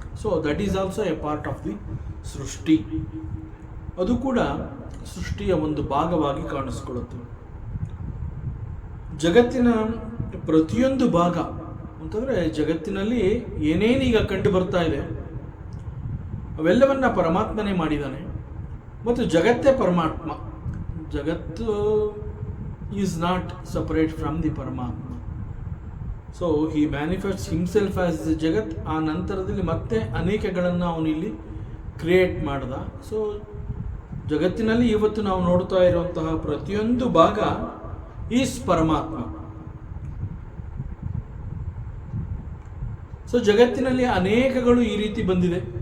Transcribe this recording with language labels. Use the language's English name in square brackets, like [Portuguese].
[English] So that is also a part of the ಸೃಷ್ಟಿ. [Kannada] ಅದು ಕೂಡ ಸೃಷ್ಟಿಯ ಒಂದು ಭಾಗವಾಗಿ ಕಾಣಿಸ್ಕೊಳ್ಳುತ್ತೆ. ಜಗತ್ತಿನ ಪ್ರತಿಯೊಂದು ಭಾಗ ಅಂತಂದರೆ ಜಗತ್ತಿನಲ್ಲಿ ಏನೇನೀಗ ಕಂಡು ಬರ್ತಾ ಇದೆ ಅವೆಲ್ಲವನ್ನ ಪರಮಾತ್ಮನೇ ಮಾಡಿದ್ದಾನೆ. ಮತ್ತು ಜಗತ್ತೇ ಪರಮಾತ್ಮ. [English] ಜಗತ್ತು is not separate from the Paramatma. So he manifests himself as the Jagat. [Kannada] ಆ ನಂತರದಲ್ಲಿ ಮತ್ತೆ ಅನೇಕಗಳನ್ನು ಅವನು ಇಲ್ಲಿ ಕ್ರಿಯೇಟ್ ಮಾಡ್ದ. ಸೊ ಜಗತ್ತಿನಲ್ಲಿ ಇವತ್ತು ನಾವು ನೋಡ್ತಾ ಇರುವಂತಹ ಪ್ರತಿಯೊಂದು ಭಾಗ ಈಸ್ ಪರಮಾತ್ಮ. ಸೊ ಜಗತ್ತಿನಲ್ಲಿ ಅನೇಕಗಳು ಈ ರೀತಿ ಬಂದಿದೆ.